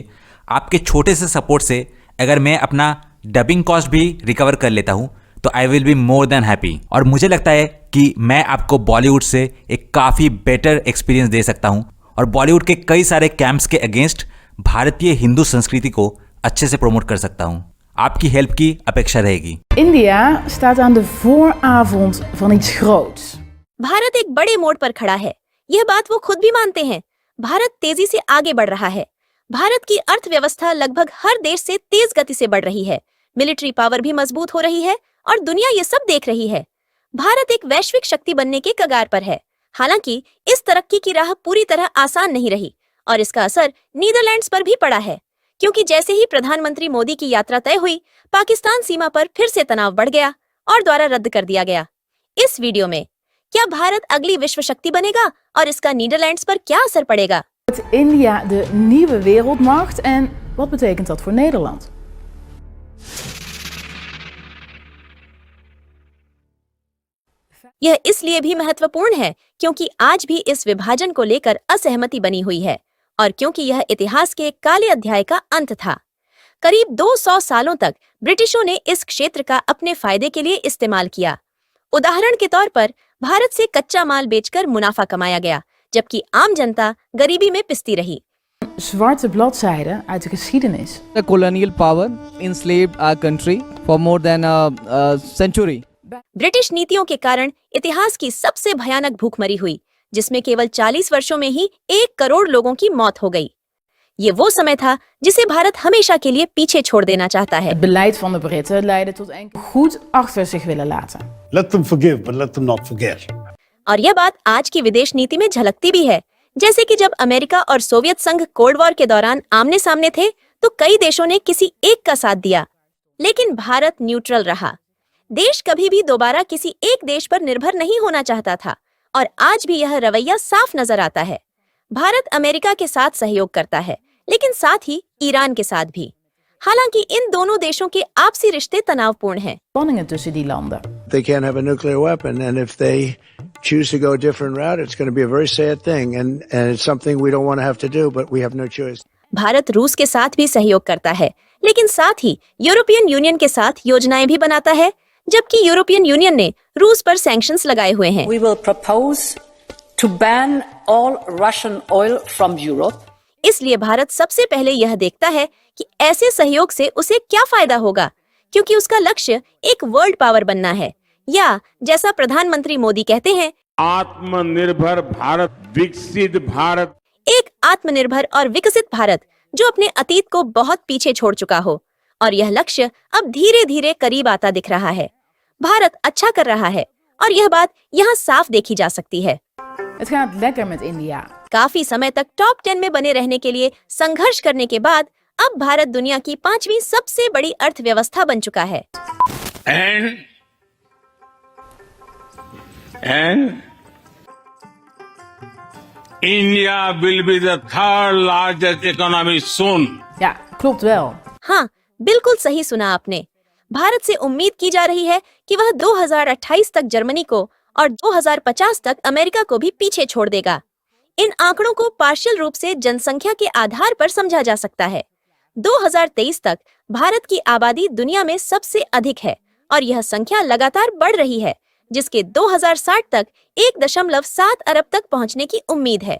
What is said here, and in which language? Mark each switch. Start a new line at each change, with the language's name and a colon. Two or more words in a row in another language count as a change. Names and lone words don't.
Hindi: आपके छोटे से सपोर्ट से अगर मैं अपना डबिंग कॉस्ट भी रिकवर कर लेता हूं तो
English: I will be more than happy.
Hindi: और मुझे लगता है कि मैं आपको बॉलीवुड से एक काफी
English: better experience
Hindi: दे सकता हूं और बॉलीवुड के कई सारे कैंप्स के अगेंस्ट भारतीय हिंदू संस्कृति को अच्छे से प्रमोट कर सकता हूं। आपकी हेल्प की अपेक्षा रहेगी।
Dutch: India staat aan de vooravond van iets groots.
Hindi: भारत एक बड़े मोड़ पर खड़ा है, यह बात वो खुद भी मानते हैं। भारत तेजी से आगे बढ़ रहा है। भारत की अर्थव्यवस्था लगभग हर देश से तेज गति से बढ़ रही है।
English: military power
Hindi: भी मजबूत हो रही है और दुनिया ये सब देख रही है। भारत एक वैश्विक शक्ति बनने के कगार पर है। हालांकि इस तरक्की की राह पूरी तरह आसान नहीं रही और इसका असर नीदरलैंड्स पर भी पड़ा है, क्योंकि जैसे ही प्रधानमंत्री मोदी की यात्रा तय हुई, पाकिस्तान सीमा पर फिर से तनाव बढ़ गया और द्वारा रद्द कर दिया गया। इस वीडियो में क्या भारत अगली विश्व शक्ति बनेगा और इसका नीदरलैंड्स पर क्या असर पड़ेगा?
Dutch: Wordt India de nieuwe wereldmacht en wat betekent dat voor Nederland?
Hindi: यह इसलिए भी महत्वपूर्ण है क्योंकि आज भी इस विभाजन को लेकर असहमति बनी हुई है और क्योंकि यह इतिहास के एक काले अध्याय का अंत था। करीब 200 सालों तक ब्रिटिशों ने इस क्षेत्र का अपने फायदे के लिए इस्तेमाल किया। उदाहरण के तौर पर भारत से कच्चा माल बेचकर मुनाफा कमाया गया, जबकि आम जनता गरीबी में पिसती रही।
Dutch: Zwarte bladzijde uit de geschiedenis.
English: The colonial power enslaved our country for more than a century.
Hindi: ब्रिटिश नीतियों के कारण इतिहास की सबसे भयानक भूखमरी हुई, जिसमें केवल 40 वर्षों में ही 1 करोड़ लोगों की मौत हो गई। ये वो समय था जिसे भारत हमेशा के लिए पीछे छोड़ देना चाहता है।
Dutch: Het beleid van de Britten leidde tot enkel goed achter zich willen laten.
English: Let them forgive, but let them not forget.
Hindi: और यह बात आज की विदेश नीति में झलकती भी है। जैसे कि जब अमेरिका और सोवियत संघ
English: cold war
Hindi: के दौरान आमने सामने थे तो कई देशों ने किसी एक का साथ दिया, लेकिन भारत न्यूट्रल रहा। देश कभी भी दोबारा किसी एक देश पर निर्भर नहीं होना चाहता था और आज भी यह रवैया साफ नजर आता है। भारत अमेरिका के साथ सहयोग करता है, लेकिन साथ ही ईरान के साथ भी। हालांकि इन दोनों देशों के आपसी रिश्ते तनावपूर्ण हैं।
Dutch: Spanningen tussen die landen.
English: They can't have a nuclear weapon, and if they choose to go a different route, it's going to be a very sad thing, and it's something we don't want to have to do, but we have no choice.
Hindi: भारत रूस के साथ भी सहयोग करता है, लेकिन साथ ही
English: European Union
Hindi: के साथ योजनाएं भी बनाता है, जबकि
English: European Union
Hindi: ने रूस पर सैंक्शंस लगाए हुए हैं।
English: We will propose to ban all Russian oil from Europe.
Hindi: इसलिए भारत सबसे पहले यह देखता है कि ऐसे सहयोग से उसे क्या फायदा होगा, क्योंकि उसका लक्ष्य एक
English: world power
Hindi: बनना है, या जैसा प्रधानमंत्री मोदी कहते हैं, आत्मनिर्भर भारत, विकसित भारत। एक आत्मनिर्भर और विकसित भारत जो अपने अतीत को बहुत पीछे छोड़ चुका हो। और यह लक्ष्य अब धीरे धीरे करीब आता दिख रहा है। भारत अच्छा कर रहा है और यह बात यहाँ साफ देखी जा सकती है।
Dutch: Het gaat lekker met India.
Hindi: काफी समय तक टॉप 10 में बने रहने के लिए संघर्ष करने के बाद अब भारत दुनिया की 5वीं सबसे बड़ी अर्थव्यवस्था बन चुका है।
English: And India will be the third largest economy soon.
Dutch: Ja, klopt wel.
Hindi: हाँ, बिल्कुल सही सुना आपने। भारत से उम्मीद की जा रही है कि वह 2028 तक जर्मनी को और 2050 तक अमेरिका को भी पीछे छोड़ देगा। इन आंकड़ों को पार्शियल रूप से जनसंख्या के आधार पर समझा जा सकता है। 2023 तक भारत की आबादी दुनिया में सबसे अधिक है और यह संख्या लगातार बढ़ रही है, जिसके 2060 तक 1.7 अरब तक पहुंचने की उम्मीद है।